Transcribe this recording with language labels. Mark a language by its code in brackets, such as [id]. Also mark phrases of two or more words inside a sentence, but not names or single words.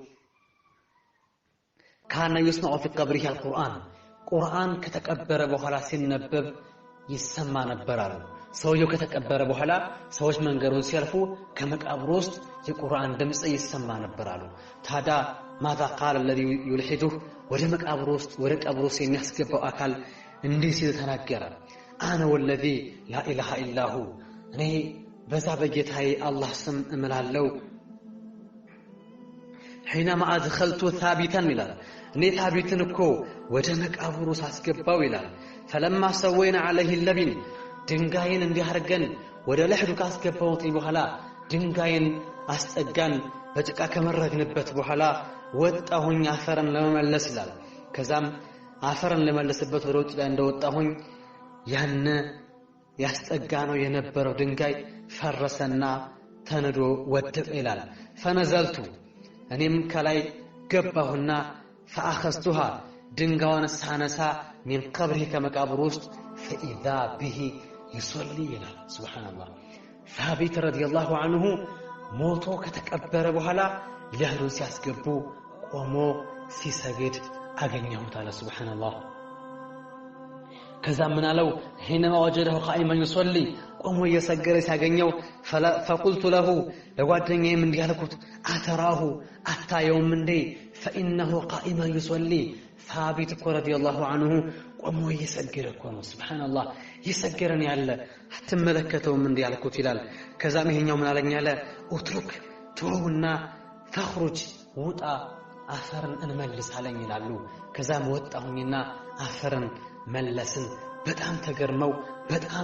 [ar] كان يسمع في قبره القرآن [am] ቁርአን ከተቀበረ በኋላ ሲነበብ ይሰማ ነበር አሉ። ሰውየው ከተቀበረ በኋላ ሰዎች መንገዱን ሲያልፉ ከመቃብሩ ውስጥ የቁርአን ድምጽ ይሰማ ነበር አሉ። ታዲያ [ar] ماذا قال الذي يلحده [am] ወደ መቃብሩ ውስጥ ወደ ቀብሩ ውስጥ የሚያስገባው አካል እንዲህ ሲል ተናገረ። [ar] أنا والذي لا إله إلا هو [am] እኔ በዛ በጌታዬ አላህ ስም እምላለሁ [ar] حينما ادخلت ثابتا [am] ይላል እኔ ታቢትን እኮ ወደ መቃብሩ ሳስገባው ይላል [ar] فلما سوينا عليه اللبن [am] ድንጋይን እንዲያርገን ወደ ለህዱ ካስገባውት በኋላ ድንጋይን አስጠጋን በጭቃ ከመረግንበት በኋላ ወጣሁኝ አፈርን ለመመለስ ይላል። ከዛም አፈርን ለመለስበት ወደ ውጭ ላይ እንደወጣሁኝ ያን ያስጠጋነው የነበረው ድንጋይ ፈረሰና ተነዶ ወደቀ ይላል። ፈነዘልቱ እኔም ከላይ ገባሁና فاخذتها ድንጋዩን ሳነሳ [ar] من قبره [am] ከመቃብሩ ውስጥ [ar] فاذا به يصلي [am] ይላል። ሱብሃንአላህ [ar] ثابت رضي الله عنه [am] ሞቶ ከተቀበረ በኋላ ለህዱን ሲያስገቡ ቆሞ ሲሰግድ አገኘሁት አለ። ሱብሃንአላህ ከዛ ምን አለው [ar] حينما وجده قائما يصلي [am] ቆሞ እየሰገደ ሲያገኘው [ar] فقلت له [am] ለጓደኛዬ ምን ያልኩት አተራሁ አታየውም እንዴ [ar] فانه قائما يصلي ثابت رضي الله [am] عنه ቆሞ እየሰገደ እኮ ነው። ሱብሃንአላህ ይሰገረን ያለ አትመለከተውም እንዴ ያልኩት ይላል። ከዛም ይሄኛው ምን አለኝ አለ ኡትሩክ ተውና ፈኽሩጅ ውጣ አፈርን እንመልስ አለኝ ይላሉ። ከዛም ወጣሁኝና አፈርን መለስን። በጣም ተገርመው በጣም